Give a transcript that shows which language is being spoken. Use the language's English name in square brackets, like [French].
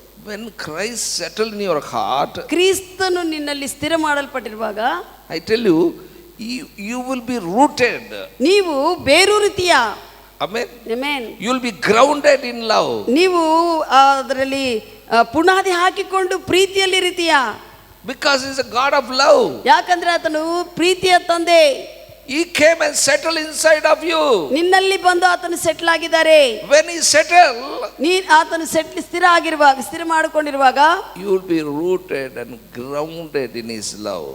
[English] When Christ settled in your heart, [Kannada] ಕ್ರಿಸ್ತನು ನಿನ್ನಲ್ಲಿ ಸ್ಥಿರ ಮಾಡಲ್ಪಟ್ಟಿರುವಾಗ, [English] I tell you, you will be rooted. [Kannada] ನೀವು ಬೇರೂರಿತೀಯ. [English] Amen. Amen. You will be grounded in love. [Kannada] ನೀವು ಅದರಲ್ಲಿ ಪುನಾದಿ ಹಾಕಿಕೊಂಡು ಪ್ರೀತಿಯಲ್ಲಿ ಇರಿತೀಯ. [English] Because he is a God of love. [Kannada] ಯಾಕಂದ್ರೆ ಆತನು ಪ್ರೀತಿಯ ತಂದೆ. [English] He came and settled inside of you. [Kannada] ನಿನ್ನಲ್ಲಿ ಬಂದು ಆತನು ಸೆಟ್ಲ್ ಆಗಿದ್ದಾರೆ. [English] When he settled, [Kannada] ಆತನು ಸ್ಥಿರ ಮಾಡಿಕೊಂಡಿರುವಾಗ, [English] you will be rooted and grounded in his love.